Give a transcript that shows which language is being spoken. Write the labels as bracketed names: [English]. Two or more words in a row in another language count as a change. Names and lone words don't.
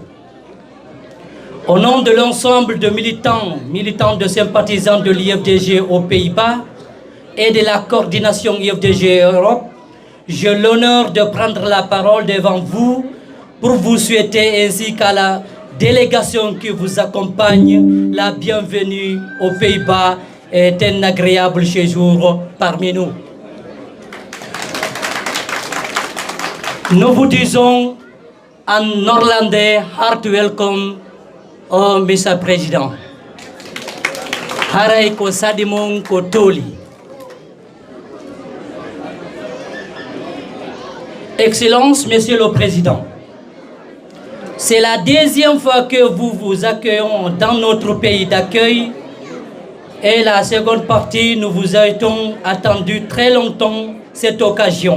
[French] Au nom de l'ensemble de militants de sympathisants de l'IFDG aux Pays-Bas et de la coordination IFDG Europe, j'ai l'honneur de prendre la parole devant vous pour vous souhaiter ainsi qu'à la délégation qui vous accompagne la bienvenue aux Pays-Bas et un agréable séjour parmi nous. Nous vous disons en néerlandais [Dutch] heart welcome [French] au Monsieur le Président. [Fula] Haray ko sadimon ko toli. [French] Excellences, Monsieur le Président, c'est la deuxième fois que vous accueillons dans notre pays d'accueil et la seconde partie, nous vous avons attendu très longtemps cette occasion.